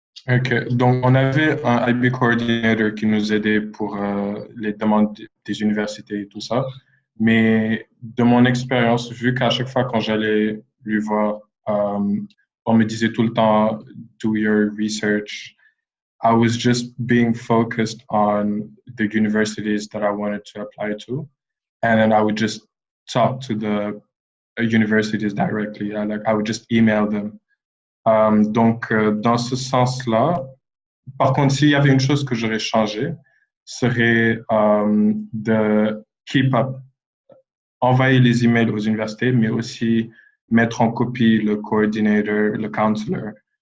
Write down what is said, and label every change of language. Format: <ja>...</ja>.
<fr>Ok, donc on avait un IB coordinator qui nous aidait pour les demandes des universités et tout ça. Mais de mon expérience, vu qu'à chaque fois quand j'allais lui voir, on me disait tout le temps,</fr> <en>do your research. I was just being focused on the universities that I wanted to apply to. And then I would just talk to the universities directly. I would just email them.</en> <fr>Donc, dans ce sens-là, par contre, s'il y avait une chose que j'aurais changé, serait de</fr> <en>keep up,</en> <fr>envoyer les emails aux universités, mais aussi mettre en copie le coordinator, le counselor,</fr>